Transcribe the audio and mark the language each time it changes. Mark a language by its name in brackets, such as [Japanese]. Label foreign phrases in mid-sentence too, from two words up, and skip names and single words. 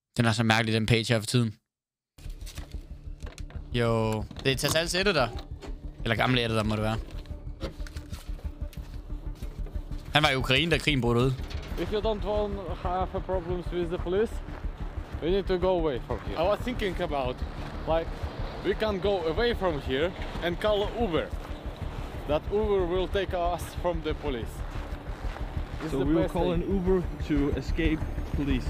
[Danish] Den er så mærkelig, den page her for tiden. Jo, det er Tassals editor. Eller gamle editor, må det være. Han var i Ukraine, da krigen brød ud. [English] If you don't want to have problems with the police, we need to go away from here. I was thinking about, like, we can go away from here and call Uber. That Uber will take us from the police. So we will call an Uber to escape police.